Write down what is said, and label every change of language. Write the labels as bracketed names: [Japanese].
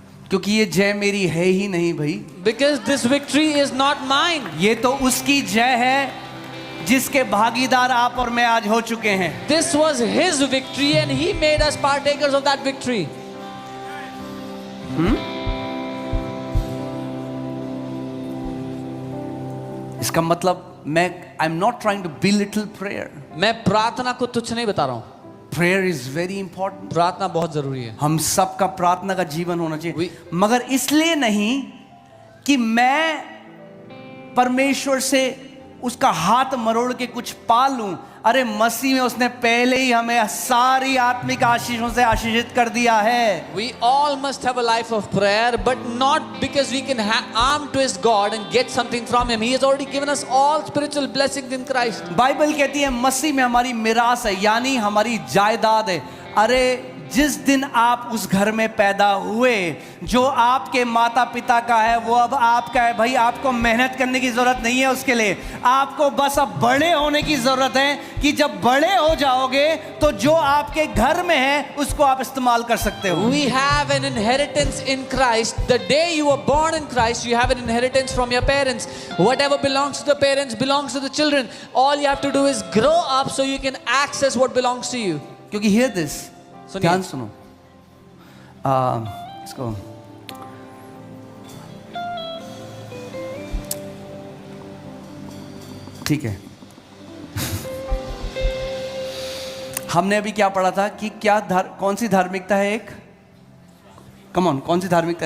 [Hindi] क्योंकि ये जय मेरी है ही नहीं भाई। [English] Because this victory is not mine. [Hindi] ये तो उसकी जय है जिसके भागीदार आप और मैं आज हो चुके हैं। [English] This was His victory and He made us partakers of that victory. [Hindi] इसका मतलब [English] I am not trying to belittle prayer. [Hindi] मैं प्रार्थना को तुच्छ नहीं बता रहा हूं। [English] Prayer is very important. [Hindi] प्रार्थना बहुत जरूरी है। हम सबका प्रार्थना का जीवन होना चाहिए, मगर इसलिए नहीं कि मैं परमेश्वर से उसका हाथ मरोड़ के कुछ पा लूं। अरे मसीह में उसने पहले ही हमें सारी आत्मिक आशीषों से आशीषित कर दिया है। [English] We all must have a life of prayer, but not because we can arm twist God and get something from Him. He has already given us all spiritual blessings in Christ. [Hindi] Bible कहती है मसीह में हमारी मिरास है, यानी हमारी जायदाद है। अरे जिस दिन आप उस घर में पैदा हुए, जो आपके माता पिता का है वो अब आपका है। भाई आपको मेहनत करने की जरूरत नहीं है उसके लिए, आपको बस अब बड़े होने की जरूरत है कि जब बड़े हो जाओगे तो जो आपके घर में है उसको आप इस्तेमाल कर सकते हो। [English] We have an inheritance in Christ. The day you were born in Christ, you have an inheritance from your parents. Whatever belongs to the parents belongs to the children. All you have to do is grow up so you can access what belongs to you. [Hindi] क्योंकि [English] hear this, [Hindi] ध्यान सुनो, इसको ठीक है। हमने अभी क्या पढ़ा था कि कौन सी धार्मिकता है? एक कौन सी धार्मिकता?